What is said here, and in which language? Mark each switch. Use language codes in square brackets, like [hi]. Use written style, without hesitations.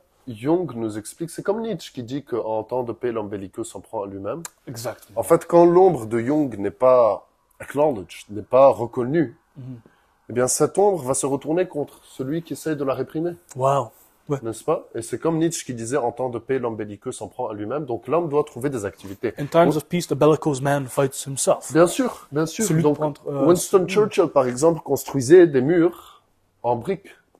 [fr] Jung nous explique, c'est comme Nietzsche qui dit qu'en temps de paix, l'homme belliqueux s'en prend à lui-même. Exactement. En fait, quand l'ombre de Jung n'est pas acknowledged, n'est pas reconnue, eh bien, cette ombre va se retourner contre celui qui essaye de la réprimer. Wow. Ouais. N'est-ce pas? Et c'est comme Nietzsche qui disait, en temps de paix, l'homme belliqueux s'en prend à lui-même. Donc, l'homme doit trouver des activités. [en] In times of peace, the bellicose man fights himself. [fr] Bien sûr, bien sûr. Celui Donc, contre, Winston Churchill, par exemple, construisait des murs en briques.